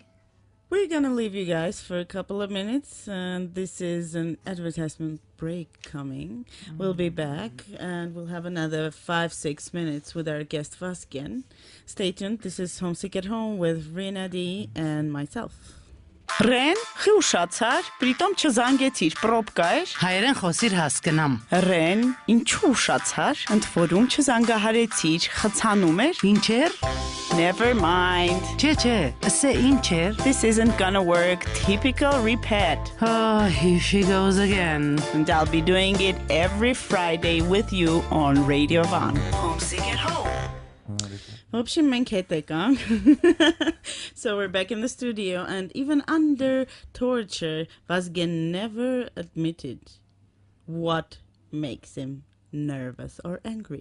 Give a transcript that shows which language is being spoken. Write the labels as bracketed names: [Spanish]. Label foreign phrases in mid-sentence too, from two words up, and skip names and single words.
[English] We're going to leave you guys for a couple of minutes, and this is an advertisement break coming. We'll be back, and we'll have another 5-6 minutes with our guest Vasken. Stay tuned. This is Homesick at Home with Rina D and myself. [Armenian] Ռեն, խի ուշացար, պրիտոմ չզանգեցիր, պրոպկա էր։ Հայերեն խոսիր հասկնամ։ Ռեն, ինչու ուշացար, ընդ որում չզանգահարեցիր, խցանում էր։ Ինչեր? [English] Never mind. [Armenian] Չէ, ասե ինչեր։ [English] This isn't gonna work. Typical repeat. Oh, here she goes again. And I'll be doing it every Friday with you on Radio Van. Homesick at Home. So we're back in the studio, and even under torture, Vasken never admitted what makes him nervous or angry.